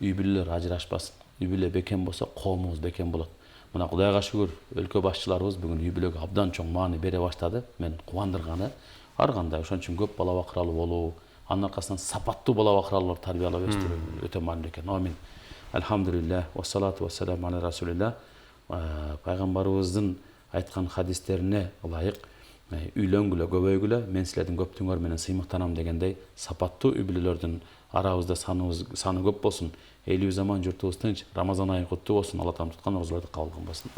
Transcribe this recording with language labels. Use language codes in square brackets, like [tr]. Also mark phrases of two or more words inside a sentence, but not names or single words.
[ky] үй бүлөлөр ажырашпасын. Үй бүлө бекем болсо коомубуз бекем болот. Мына Кудайга шүгүр, өлкө башчыларыбыз бүгүн үй бүлөгө абдан чоң маани бере баштады. Мен кубандырганы ар кандай ошон үчүн көп бала бакыралуу болуу, анын аркасынан сапаттуу бала бакыралуулар тарбиялап өстүрүү өтө маанилүү экен. Амин. [ar] الحمد لله، والصلاة والسلام على رسول الله. [ky] Пайгамбарыбыздын айткан хадистерине ылайык үйлөнгүлө, көбөйгүлө, мен силердин көптүңөр менен сыймыктанам дегендей сапаттуу үй бүлөлөрдүн арабызда саны көп болсун. Элүү заман журтубуз тынч, Рамазан айы куттуу болсун. Алла таалам туткан орозолорду кабыл кылган болсун.